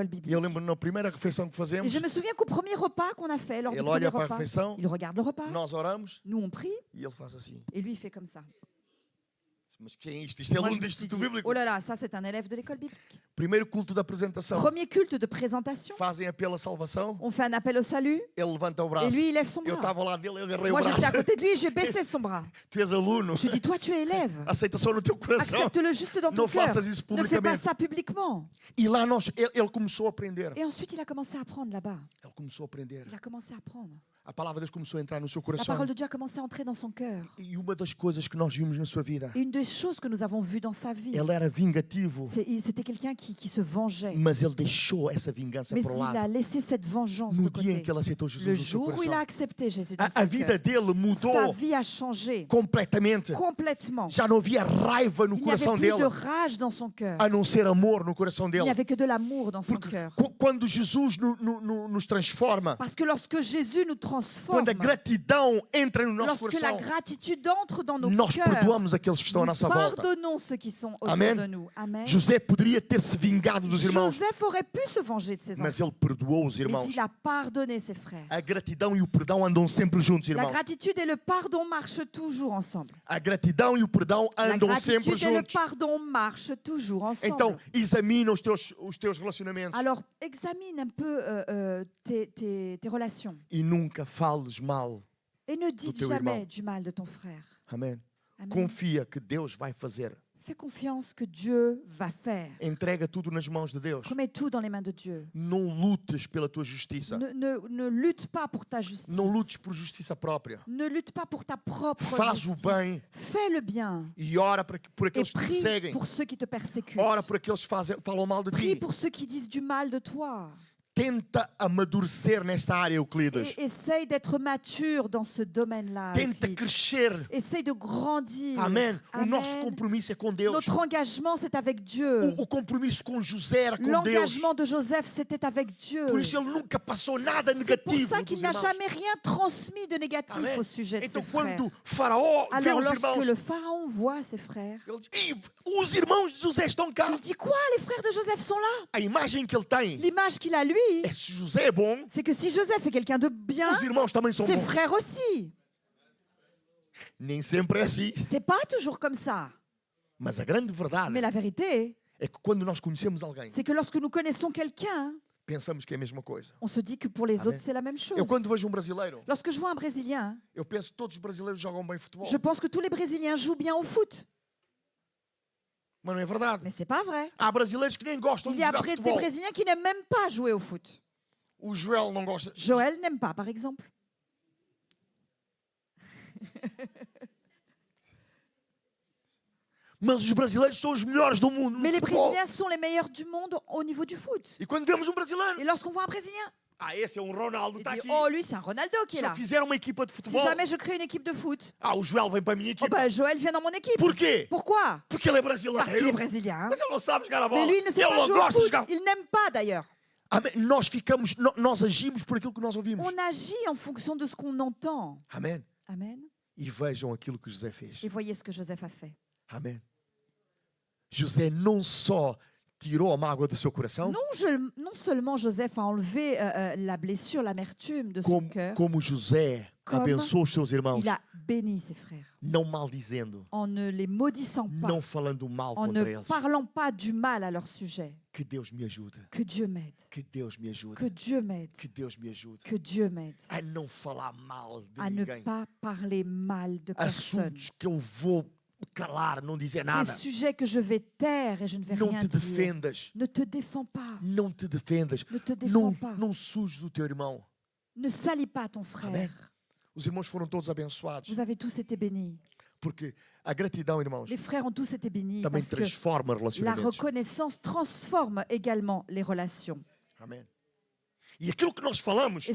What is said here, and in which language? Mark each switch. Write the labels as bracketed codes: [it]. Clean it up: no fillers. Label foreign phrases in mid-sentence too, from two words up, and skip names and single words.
[pt] E [fr] biblique. [pt] eu lembro na primeira refeição que [fr] Et [pt] fazemos, [fr] je me souviens qu'au premier repas qu'on a fait, lors du [pt] ele [fr] premier [pt] olha para a [fr] repas, [pt] refeição, [fr] il regarde le repas, [pt] nós oramos [fr] nous on prie, [pt] e ele faz assim. [fr] et lui il fait comme ça. [pt] Mas quem é isto? Isto é [fr] Moi, [pt] aluno [fr] je [pt] do [fr] me suis [pt] Instituto [fr] dit, [pt] Bíblico. [fr] oh là là, ça c'est un élève de l'école biblique. [pt] Primeiro culto da apresentação. [fr] Premier culte de présentation, [pt] Fazem apelo à salvação. [fr] on fait un appel au salut, [pt] Ele levanta o [fr] et [pt] braço. [fr] lui il lève son [pt] Eu [fr] bras. [pt] estava ao lado dele, eu agarrei o [fr] Moi j'étais à [pt] braço. [fr] côté de lui et j'ai baissé son bras. [pt] Tu és aluno. [fr] Je lui dis, toi tu es élève, [pt] Aceitação no teu coração. [fr] accepte-le juste dans ton [pt] Não [fr] cœur. [pt] faças isso [fr] Ne fais pas [pt] publicamente. [fr] ça publiquement. [pt] E lá ele começou a aprender. [fr] Et ensuite il a commencé à apprendre là-bas. [pt] Ele começou a aprender. [fr] Il a commencé à apprendre. [pt] A palavra de Deus começou a entrar no seu [fr] La [pt] coração. [fr] parole de Dieu a commencé à entrer dans son cœur. [pt] E uma das coisas que nós vimos na sua vida, [fr] Et une des choses que nous avons vues dans sa vie, [pt] ele era vingativo. [fr] c'était quelqu'un qui qui se vengeait. [pt] Mas ele deixou essa vingança [fr] Mais [pt] para o [fr] il a [pt] lado. [fr] laissé cette vengeance de [pt] No dia em [fr] côté. [pt] que ele aceitou [fr] Le [pt] Jesus no seu [fr] jour où il a [pt] coração, [fr] accepté Jésus dans [pt] a [fr] son [pt] vida [fr] cœur, [pt] dele [fr] sa [pt] mudou [fr] vie a changé [pt] completamente. [fr] complètement. [pt] Já não havia raiva no [fr] Il n'y avait [pt] coração [fr] plus [pt] dele, [fr] de rage dans son cœur. [pt] a não ser amor no coração [fr] Il [pt] dele. [fr] n'y avait que de l'amour dans son [pt] Porque [fr] cœur. [pt] quando Jesus nos transforma, [fr] Parce que lorsque Jésus nous transforme, [pt] quando a gratidão entra no nosso [fr] lorsque la [pt] coração, [fr] gratitude entre dans nos [pt] nós [fr] cœurs, [pt] perdoamos aqueles que estão à [fr] nous [pt] nossa volta. [fr] pardonnons ceux qui sont autour [pt] Amen. [fr] de nous. Amen. [pt] José poderia ter se vingado dos irmãos, [fr] Joseph aurait pu se venger de ses [pt] mas [fr] enfants, [pt] ele perdoou os [fr] mais [pt] irmãos. [fr] il a pardonné ses frères. [pt] A gratidão e o perdão andam sempre juntos, [fr] La [pt] irmãos. [fr] gratitude et le pardon marchent toujours ensemble. [pt] A gratidão e o perdão [fr] La [pt] andam sempre [fr] gratitude et le [pt] juntos. [fr] pardon marchent toujours ensemble. [pt] Então, examina os teus relacionamentos [fr] Alors, examine un peu tes relations [pt] e nunca fales mal. [fr] et ne dis [pt] teu [fr] jamais [pt] irmão. [fr] du mal de ton frère. [pt] Amém. [fr] Amen. [pt] Confia que Deus vai fazer. [fr] Fais confiance que Dieu va faire. [pt] Entrega tudo nas mãos de Deus. [fr] Remets tout dans les mains de Dieu. [pt] Não lutes pela tua justiça. [fr] Ne lutte pas pour ta justice. [pt] Não lutes por justiça própria. [fr] Ne lutte pas pour ta propre [pt] Faz o [fr] justice. [pt] bem [fr] Fais le bien [pt] e ora por [fr] et [pt] aqueles que te [fr] prie [pt] perseguem. [fr] pour ceux qui te persécutent. [pt] Ora por aqueles que falam mal de [fr] Prie [pt] ti. [fr] pour ceux qui disent du mal de toi. [pt] Tenta amadurecer nesta área, Euclides. [fr] Et essaye d'être mature dans ce domaine-là. [pt] Tenta [fr] Euclide. [pt] crescer. [fr] Essaye de grandir. [pt] Amém. O [fr] Amen. [pt] nosso compromisso é com Deus. [fr] Notre engagement, c'est avec Dieu. [pt] O compromisso com José era com Deus. [fr] L'engagement de Joseph, c'était avec Dieu. [pt] Por isso ele nunca passou nada [fr] C'est pour [pt] negativo [fr] ça [pt] dos [fr] qu'il n'a [pt] irmãos. [fr] jamais rien transmis de négatif [pt] Amém. [fr] au sujet de [pt] Então [fr] ses frères. [pt] quando Faraó vê [fr] Alors [pt] os [fr] lorsque [pt] irmãos, [fr] le pharaon voit ses frères, [pt] ele diz: "Ih, os irmãos de José estão cá." [fr] il dit quoi? Les frères de Joseph sont là. [pt] A imagem que ele tem [fr] L'image qu'il a, lui, [pt] é se José é bom, [fr] c'est que si Joseph est quelqu'un de bien, [pt] os irmãos também são [fr] ses [pt] bons. [fr] frères aussi. [pt] Nem sempre é assim. [fr] C'est pas toujours comme ça. [pt] Mas a grande verdade [fr] Mais la vérité, [pt] é que quando nós conhecemos alguém, [fr] c'est que lorsque nous connaissons quelqu'un, [pt] pensamos que é a mesma coisa. [fr] on se dit que pour les [pt] Amen. [fr] autres, c'est la même chose. [pt] Eu quando vejo brasileiro, [fr] Lorsque je vois un Brésilien, [pt] eu penso que todos os brasileiros jogam bem futebol. [fr] je pense que tous les Brésiliens jouent bien au foot. [pt] Mas não é verdade. [fr] Mais c'est pas vrai. [pt] Há brasileiros que nem gostam [fr] Il [pt] de [fr] y a [pt] jogar [fr] des [pt] futebol. [fr] Brésiliens qui n'aiment même pas jouer au foot. [pt] O Joel não gosta. [fr] Joël n'aime pas, par exemple. [pt] Mas os brasileiros são os melhores do mundo no [fr] Mais les [pt] futebol. [fr] Brésiliens sont les meilleurs du monde au niveau du foot. [pt] E quando vemos brasileiro, [fr] Et lorsqu'on voit un Brésilien, [pt] esse é Ronaldo, [fr] il [pt] está [fr] dit [pt] aqui. [fr] oh, lui, c'est un Ronaldo qui est [pt] Se eu [fr] là. [pt] fizer uma equipa de [fr] Si [pt] futebol, [fr] jamais je crée une équipe de foot, [pt] o Joel vem para a minha [fr] oh, [pt] equipa. [fr] bah, Joël vient dans mon équipe. [pt] Porquê? [fr] Pourquoi? [pt] Porque ele é brasileiro. [fr] Parce qu'il est brésilien. [pt] Mas ele não sabe jogar a bola. [fr] Mais lui, il ne sait [pt] ele [fr] pas [pt] não [fr] jouer au [pt] gosta de [fr] foot. [pt] jogar. [fr] Il n'aime pas d'ailleurs. [pt] Amém. Nós agimos por aquilo que nós ouvimos. [fr] On agit en fonction de ce qu'on entend. [pt] Amém. [fr] Amen. [pt] E vejam aquilo que José fez. [fr] Et voyez ce que Joseph a fait. [pt] Amém. José não só tirou a mágoa do seu coração, [fr] Non seulement Joseph a enlevé la blessure, l'amertume de son cœur, [pt] como José [fr] Comme [pt] abençoou os seus irmãos, [fr] il a béni ses frères [pt] não maldizendo, [fr] en ne les maudissant pas, [pt] não falando mal [fr] en [pt] contra [fr] ne [pt] eles. [fr] parlant pas du mal à leur sujet. [pt] Que Deus me ajude. [fr] Que Dieu m'aide, [pt] Que Deus me ajude. [fr] que Dieu m'aide, [pt] Que Deus me ajude. [fr] que Dieu m'aide [pt] A não falar mal de [fr] à ne [pt] ninguém. [fr] pas parler mal de personne. [pt] Assuntos que eu vou calar, não dizer [fr] Des [pt] nada. [fr] sujets que je vais taire et je ne vais [pt] Não [fr] rien [pt] te [fr] dire. [pt] defendas. [fr] Ne te défends pas. [pt] Não te defendas. [fr] Ne te défends pas. [pt] Não sujes o teu irmão. [fr] Ne salis pas ton frère. [pt] Amém. Os irmãos foram todos abençoados. [fr] Vous avez tous été bénis. [pt] Porque a gratidão, irmãos, [fr] Les frères ont tous été bénis [pt] também [fr] parce que [pt] transforma [fr] la [pt] relacionamentos. [fr] reconnaissance transforme également les relations. [pt] Amém. E aquilo que nós falamos